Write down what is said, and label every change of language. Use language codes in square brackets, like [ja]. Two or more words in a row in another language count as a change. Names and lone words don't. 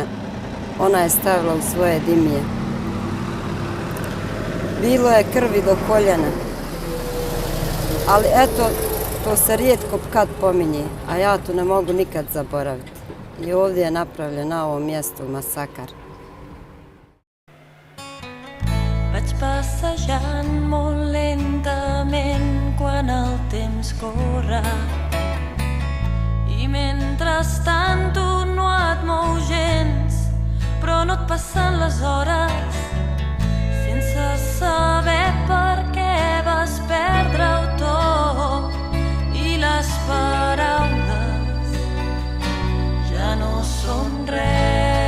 [bs] Ona je stavila u svoje dimije. Bilo je krvi do koljena. Ali eto, to se rijetko kad pominje, a ja to ne mogu nikad zaboraviti. I ovdje je napravljen na ovom mjestu masakar. [ca] Vaig passejant molt lentament quan el temps corre i mentrestant tu no et mou gens, però no et passen les hores sense saber per què vas perdre-ho tot i les paraules ja no són res.